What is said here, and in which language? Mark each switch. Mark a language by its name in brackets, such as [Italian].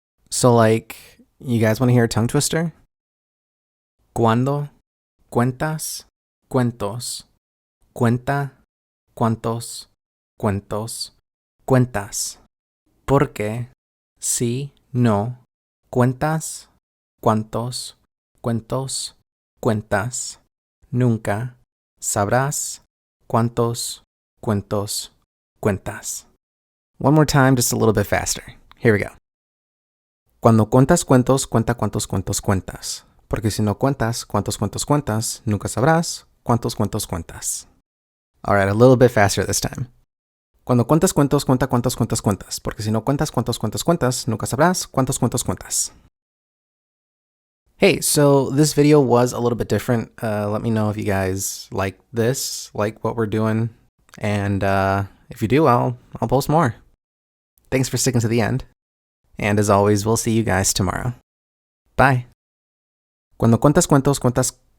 [English] So like, you guys want to hear a tongue twister? [Spanish] Cuando cuentas cuentos, cuenta cuántos cuentos cuentas. Porque si no cuentas cuántos cuentos cuentas, nunca sabrás cuántos cuentos cuentas. [English] One more time, just a little bit faster. Here we go. [Spanish] Cuando cuentas cuentos, cuenta cuántos cuentos cuentas. Porque si no cuentas cuántos cuentos cuentas, nunca sabrás cuántos cuentos cuentas. [English] All right, a little bit faster this time. [Spanish] Cuando cuentas cuentos, cuenta cuántos cuentos cuentas. Porque si no cuentas cuántos cuentos cuentas, nunca sabrás cuántos cuentos cuentas. [English] Hey, so this video was a little bit different. Let me know if you guys like this, like what we're doing. And if you do, I'll post more. Thanks for sticking to the end. And as always, we'll see you guys tomorrow. [Spanish] Bye. Cuando cuentas cuentos, cuentas...